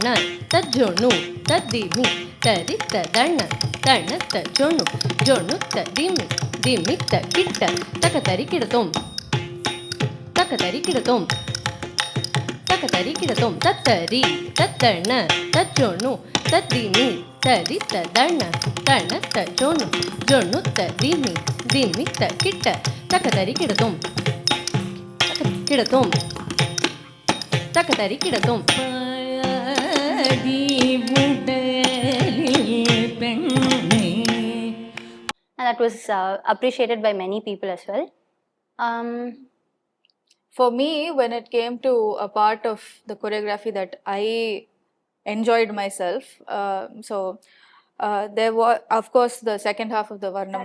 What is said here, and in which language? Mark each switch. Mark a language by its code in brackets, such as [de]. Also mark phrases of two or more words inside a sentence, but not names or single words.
[en] ತಜ್ಜೊಣು ತದ್ದಿಮಿ ತರಿ ತದಣ ತಣ ತಜೊಣು ಜೊಣು ತದಿಮಿ ದಿಮಿ ಕಿಟ್ಟ ತಕತರಿ ಕಿಡತೊಂ ತಕತರಿ ಕಿಡತೊಂ ತಕತರಿ ಕಿಡತೊಂ ತತ್ತರಿ ತತ್ತಣ ತಜ್ಜೊಣು ತದ್ದಿಮಿ ತರಿ ತದಣ ತಣ ತಜೊಣು ಜೊಣು ತದಿಮಿ ದಿಮಿ ಕಿಟ್ಟ ತಕತರಿ ಕಿಡತೊಂ ಕಿಡತೊಂ ತಕತರಿ ಕಿಡತೊಂ And that was appreciated by many people as well. For me, when it came to a part of the choreography that I enjoyed myself, there was, of course, the second half of the Varnam